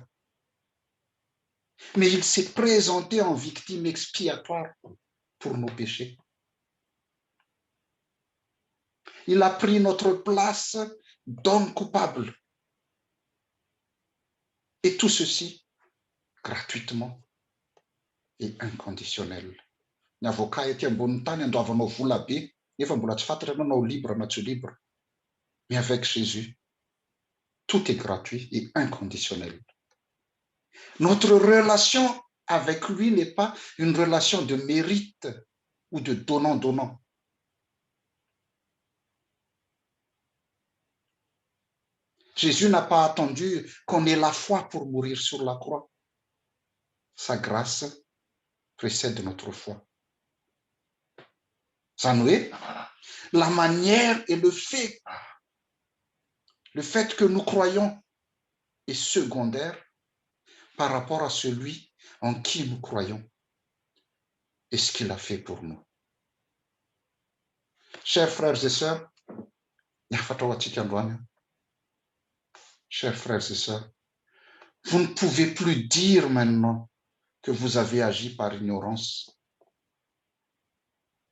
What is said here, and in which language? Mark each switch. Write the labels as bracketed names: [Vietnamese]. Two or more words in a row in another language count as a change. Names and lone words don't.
[French] Mais il s'est présenté en victime expiatoire pour nos péchés. Il a pris notre place d'homme coupable. Et tout ceci gratuitement et inconditionnel. [Malagasy] Ny avocat ety ambony tany andoavanao vola be, nefa mbola tsy fantatra ianao libre na tsy libre. [French] Mais avec Jésus, tout est gratuit et inconditionnel. Notre relation avec lui n'est pas une relation de mérite ou de donnant-donnant. Jésus n'a pas attendu qu'on ait la foi pour mourir sur la croix. Sa grâce précède notre foi. [Malagasy] Zany hoe, [French] la manière et le fait que nous croyons est secondaire par rapport à celui en qui nous croyons et ce qu'il a fait pour nous. Chers frères et sœurs, chers frères et sœurs, vous ne pouvez plus dire maintenant que vous avez agi par ignorance.